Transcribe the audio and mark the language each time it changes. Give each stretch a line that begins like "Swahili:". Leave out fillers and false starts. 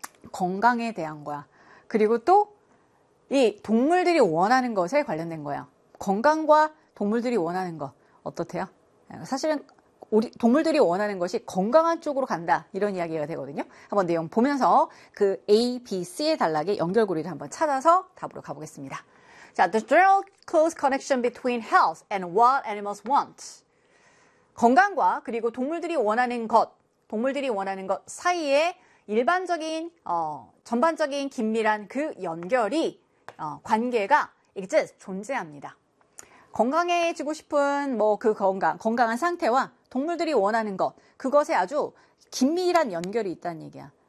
Korean: 건강에 대한 거야. 그리고 또 이 동물들이 원하는 것에 관련된 거예요. 건강과 동물들이 원하는 것. 어떻대요? 사실은 우리 동물들이 원하는 것이 건강한 쪽으로 간다 이런 이야기가 되거든요. 한번 내용 보면서 그 A, B, C의 단락의 연결고리를 한번 찾아서 답으로 가보겠습니다.
English: 자, the general close connection between health and what animals want.
Korean: 건강과 그리고 동물들이 원하는 것 사이에 일반적인 전반적인 긴밀한 그 연결이 관계가 exist 존재합니다. 건강해지고 싶은 뭐 그 건강한 상태와 동물들이 원하는 것 그것에 아주 긴밀한 연결이 있다는 얘기야.